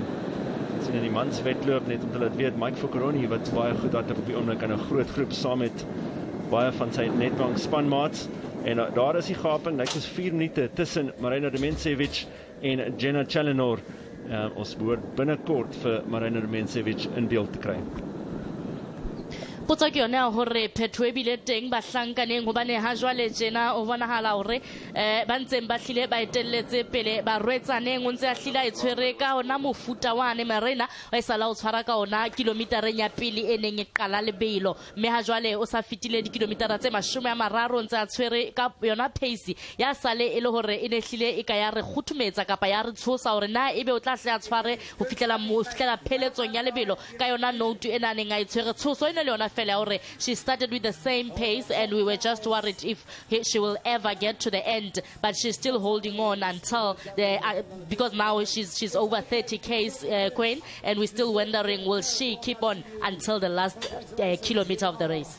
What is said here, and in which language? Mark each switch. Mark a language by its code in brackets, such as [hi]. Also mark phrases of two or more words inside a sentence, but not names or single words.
[af] Ons sien in die manswedloop, net om te laat weet, Mike Focoroni wat baie goed hardloop op die oomblik in 'n groot groep saam met baie van sy netbank spanmaats, en daar is die gaping, lyk soos 4 minute tussen Marina Demencevic en Jenna Challenor. Ons behoort binnekort vir Marina Demencevic in beeld te kry. [st] potso ke yone hore phetho e bile teng ba hlankaneng hobane ha jwale tjena o bonahala hore ba ntseng ba hlile ba etelletse pele ba rwetsaneng o ntse a hlila e tshwere ka ona mofuta wane Marina wa isala o tshwara ka ona kilometereng ya pele e neng e qala lebelo, mme ha jwale o sa fitile dikilometera tse 30 ntse a tshwere ka yona pace ya sale e le hore e ne hlile e ka ya re kguthumetsa kapa ya re tshosa hore na ebe o tla hle a tshware ho fitlela pheletsong ya lebelo ka yona note ena neng a itshwere tshoso ene le yona. [en] She started with the same pace, and we were just worried if she will ever get to the end, but she's still holding on until because now she's over 30 Ks, Queen, and we're still wondering, will she keep on until the last kilometer of the race?